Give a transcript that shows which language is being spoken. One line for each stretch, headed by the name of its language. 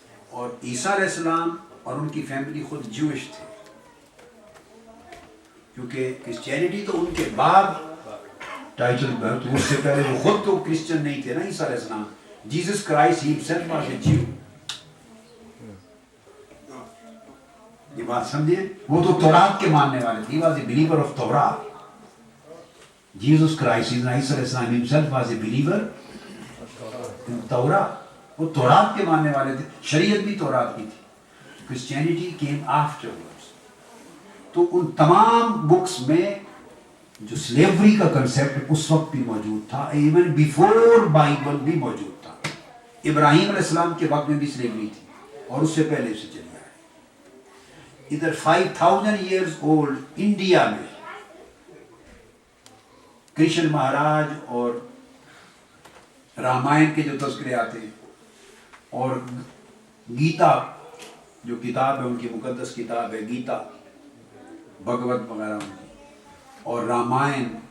Urdu: اور عیسیٰ علیہ السلام اور ان کی فیملی خود جوئش تھے، کیونکہ کرسچینٹی تو ان کے بعد ٹائٹل پر، تو اس سے پہلے وہ خود تو کرسچن نہیں تھے نا.
English: عیسیٰ علیہ السلام، Jesus Christ himself was a Jew.
Urdu: یہ بات سمجھیں، وہ تو تورات کے ماننے والے تھے.
English: He was a believer of Torah. Jesus Christ, عیسیٰ علیہ السلام himself was a believer in Torah.
Urdu: وہ تورات کے ماننے والے تھے، شریعت بھی تورات کی تھی.
English: Christianity came afterwards.
Urdu: تو ان تمام بکس میں جو سلیوری کا کنسیپٹ اس وقت بھی موجود تھا، ایون بیفور بائبل بھی موجود تھا. ابراہیم علیہ السلام کے وقت میں بھی سلیوری تھی اور اس سے پہلے سے چلی آئی. ادھر 5000 ایئرز اولڈ انڈیا میں کرشن مہاراج اور رامائن کے جو تذکرے آتے ہیں، اور گیتا جو کتاب ہے ان کی مقدس کتاب ہے گیتا، بھگوت وغیرہ ان کی، اور رامائن